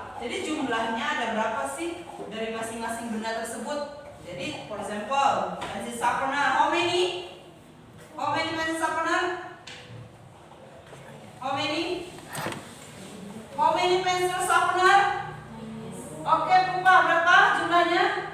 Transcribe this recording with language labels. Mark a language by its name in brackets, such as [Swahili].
[Indonesian] Jadi jumlahnya ada berapa sih dari masing-masing benda tersebut? [English] Jadi, for example, pencil sharpener. How many? How many pencil sharpener? How many? How many pencil sharpener? [Indonesian] Oke, Pupa, berapa jumlahnya?